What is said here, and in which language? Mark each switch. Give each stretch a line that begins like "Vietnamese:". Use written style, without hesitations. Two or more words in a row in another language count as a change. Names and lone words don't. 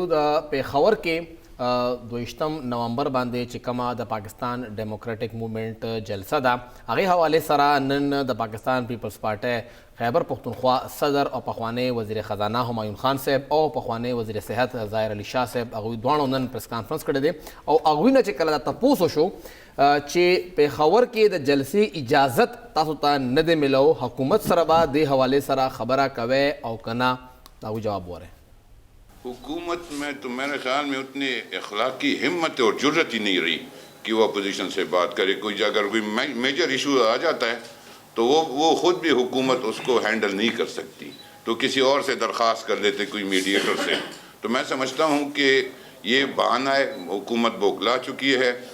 Pashto: د پیښور کې 22 نومبر باندې چې کومه د پاکستان ډیموکریټک موومنټ جلسه ده، هغې حوالې سره نن د پاکستان پیپلز پارټۍ خیبر پختونخوا صدر او پخوانی وزیر خزانه همایون خان صاحب او پخوانی وزیر صحت ظاهر علي شاه صاحب هغوی دواړو نن پریس کانفرنس کړی دی او هغوی نه چې کله دا تپوس وشو چې پیښور کې د جلسې اجازت تاسو ته نه دی میلاو، حکومت سره به دې حوالې سره خبره کوئ او که نه، دا هغوی جواب ووایي.
Urdu: حکومت میں تو میرے خیال میں اتنی اخلاقی ہمت اور جرت ہی نہیں رہی کہ وہ اپوزیشن سے بات کرے. کوئی اگر کوئی میجر ایشو آ جاتا ہے تو وہ خود بھی حکومت اس کو ہینڈل نہیں کر سکتی، تو کسی اور سے درخواست کر لیتے، کوئی میڈیٹر سے. تو میں سمجھتا ہوں کہ یہ بہانہ ہے، حکومت بوکلا چکی ہے.